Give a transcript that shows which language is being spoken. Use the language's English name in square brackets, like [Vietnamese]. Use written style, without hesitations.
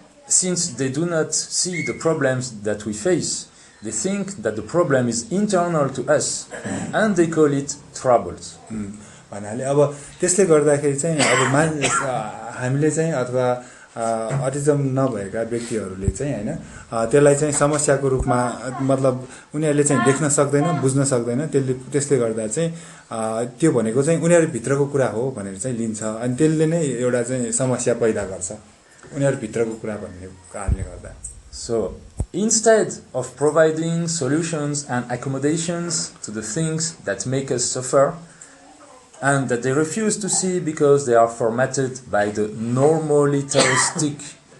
[English] Since they do not see the problems that we face, they think that the problem is internal to us, and they call it troubles. [Nepali] भन्नाले अब त्यसले गर्दाखेरि चाहिँ अब हामीले चाहिँ अथवा अटिजम नभएका व्यक्तिहरूले चाहिँ हैन त्यसलाई चाहिँ समस्याको रूपमा मतलब उनीहरूले चाहिँ देख्न सक्दैन बुझ्न सक्दैन त्यसले गर्दा चाहिँ त्यो भनेको चाहिँ उनीहरु भित्रको कुरा हो भनेर चाहिँ लिन्छ अनि त्यसले नै एउटा चाहिँ समस्या पैदा गर्छ उनीहरु भित्रको कुरा भन्ने कारणले गर्दा [English] So instead of providing solutions and accommodations to the things that make us suffer and that they refuse to see because they are formatted by the normalitarianistic